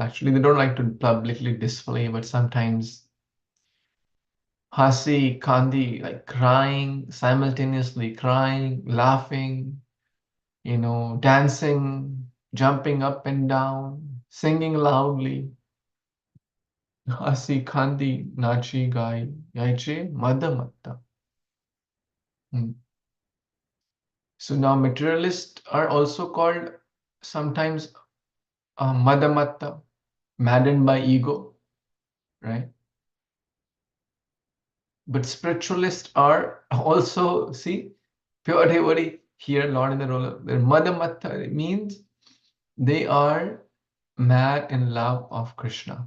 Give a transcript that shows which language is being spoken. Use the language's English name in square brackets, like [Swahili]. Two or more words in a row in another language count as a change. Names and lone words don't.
[English] Actually, they don't like to publicly display, but sometimes [Bangla] হাসি, কান্দি, [English] like crying, simultaneously crying, laughing, dancing, jumping up and down, singing loudly. [Bangla] হাসি, কান্দি, নাচি, গাই, যৈছে, মদমত্ত. [English] So now materialists are also called sometimes madamatta, maddened by ego, right? But spiritualists are also, see, pure devotee here, Lord in the role of their Madhamatta means they are mad in love of Krishna.